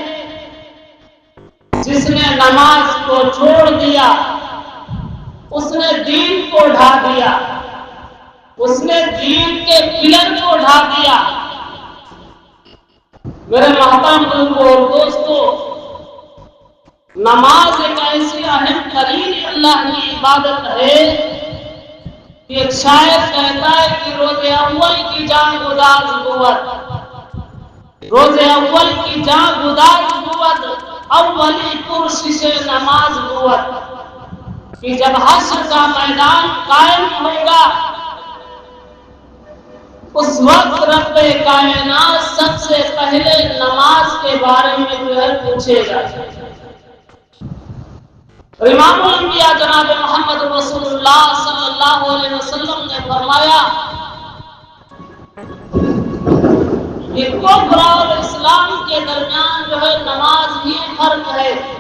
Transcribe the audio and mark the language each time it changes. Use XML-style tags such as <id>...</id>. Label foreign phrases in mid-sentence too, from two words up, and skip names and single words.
<ur>جس نے نماز کو چھوڑ دیا اس نے دین کو ڈھا دیا، اس نے دین کے پلر کو ڈھا دیا۔ میرے محترم بزرگوں اور دوستوں، نماز ایک ایسی اہم ترین اللہ کی عبادت ہے کہ ایک شاعر کہتا ہے کہ</ur> <fa>روز اول کی جان گداز بود، روز اول کی جان گداز بود، اولی پرشش نماز بود،</fa> <ur>کہ جب حشر کا میدان قائم ہوگا اس وقت رب کائنات سب سے پہلے نماز کے بارے میں جو ہے پوچھے گا۔ امام الانبیاء جناب محمد رسول اللہ</ur> <ar>صلی اللہ علیہ وسلم</ar> <ur>نے فرمایا کہ کفر اور اسلام کے درمیان جو ہے نماز ہی فرق ہے۔</ur>